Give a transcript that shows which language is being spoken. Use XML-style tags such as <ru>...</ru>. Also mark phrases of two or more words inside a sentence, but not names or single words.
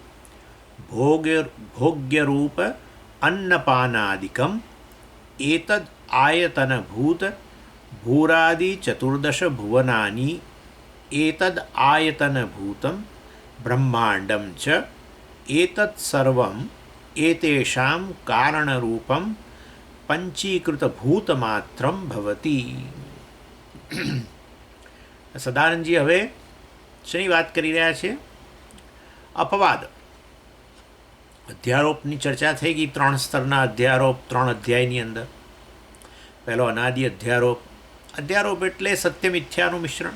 <sa>भोग्यरूप अन्नपानादिकम् एतद् आयतनभूत भूरादि चतुर्दश भुवनानि एतद् आयतनभूतं ब्रह्माण्डं च एतत् सर्वम् एतेषां कारणरूपं पंचीकृतभूतमात्रं भवति।</sa> <gu>સદાનંદજી હવે શેની વાત કરી રહ્યા છે? અપવાદ અધ્યારોપની ચર્ચા થઈ ગઈ। 3 સ્તરના અધ્યારોપ 3 અધ્યાયની અંદર। પહેલો અનાદિ અધ્યારોપ। અધ્યારોપ એટલે સત્ય મિથ્યાનું મિશ્રણ।</gu>